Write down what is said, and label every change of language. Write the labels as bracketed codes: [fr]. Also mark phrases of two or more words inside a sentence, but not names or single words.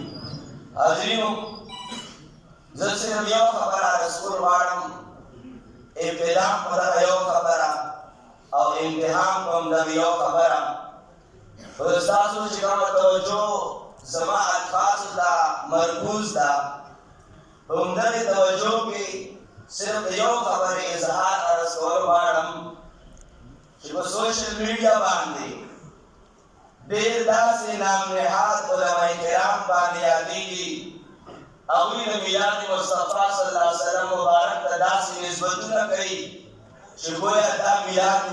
[ps] حاضرینو، زه صرف یو خبره رسول غواړم، ابتدا په دغه یو خبره او امتحان په همدغه یو خبره. ستاسو چې کومه توجه زما الفاظ ته مرکوز ده، [ur] عمدہ توجہ کے [ps] صرف یو خبر اظہار عرض کول غواړم چې په سوشل میډیا باندې ډېر داسې نام نهاد علماء کرام باندې یادېږي هغوی د میلاد مصطفی [ar] صلی الله علیه وسلم [ps] مبارک ته داسې نسبتونه کوي چې گویا دا میلاد